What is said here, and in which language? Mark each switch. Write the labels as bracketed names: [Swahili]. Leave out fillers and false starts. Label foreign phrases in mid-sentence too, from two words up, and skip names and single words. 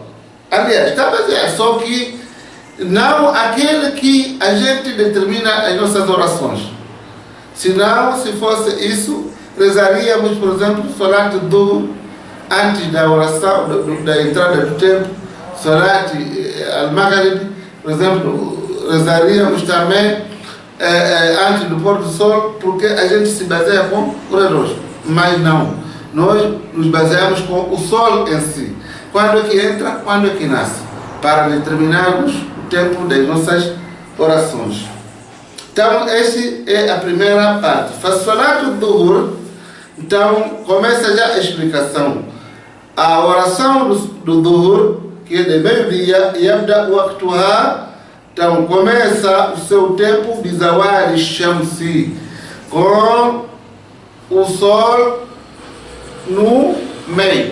[Portuguese] Aliás, está baseado, só que não aquele que a gente determina as nossas orações. Senão, se fosse isso, rezaríamos, por exemplo, Salat antes da oração, da entrada do tempo, [Arabic] صلاة المغرب, [Portuguese] por exemplo, rezaríamos também antes do pôr do sol, porque a gente se baseia com o relógio. Mas não, nós nos baseamos com o sol em si. Quando é que entra, quando é que nasce, para determinarmos o tempo das nossas orações. Então, esta é a primeira parte. [Arabic] صلاة الظهر, [Portuguese] então, começa já a explicação. A oração do Dhuhr, que é de meio-dia, [Arabic] يبدأ وقتها, [Portuguese] então começa o seu tempo de [Arabic] زوال الشمس, [Portuguese] com o sol no meio.